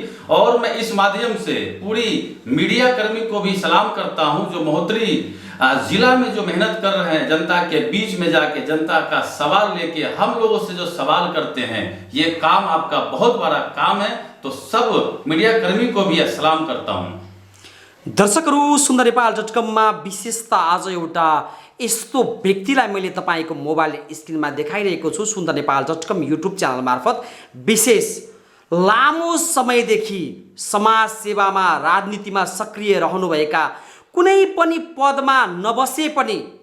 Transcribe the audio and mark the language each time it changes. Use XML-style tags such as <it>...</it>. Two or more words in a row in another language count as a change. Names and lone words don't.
<hi>और मैं इस माध्यम से पूरी मीडिया कर्मी को भी सलाम करता हूं जो महोत्तरी जिला में जो मेहनत कर रहे हैं, जनता के बीच में जाके जनता का सवाल लेके हम लोगों से जो सवाल करते हैं, ये काम आपका बहुत बड़ा काम है। तो सब मीडिया कर्मी को भी सलाम करता हूं।</hi> <ne>दर्शकहरू, सुन्दर नेपाल.com विशेषता आज एउटा यस्तो व्यक्तिलाई मैले तपाईको मोबाइल स्क्रिनमा देखाइरहेको छु। सुन्दर नेपाल.com युट्युब च्यानल मार्फत विशेष लामो समयदेखि समाज सेवामा राजनीतिमा सक्रिय रहनुभएका, कुनै पनि पदमा नबसे पनि</ne>